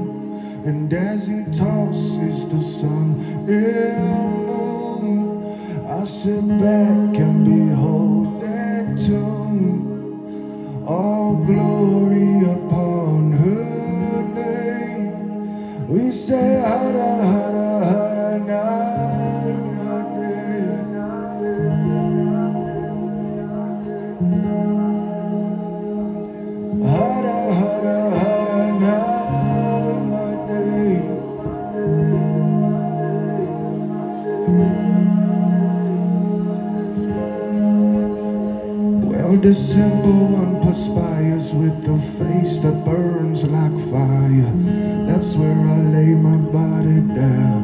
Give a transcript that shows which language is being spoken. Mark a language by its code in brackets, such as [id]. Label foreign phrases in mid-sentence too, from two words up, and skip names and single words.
[en] And as he tosses the sun and moon, I sit back and behold that tune. All glory upon her name. We say [hi] हर हर हर नर्मदे. हर हर हर नर्मदे. [en] Well, the simple one perspires with a face that burns like fire. That's where I lay my body down.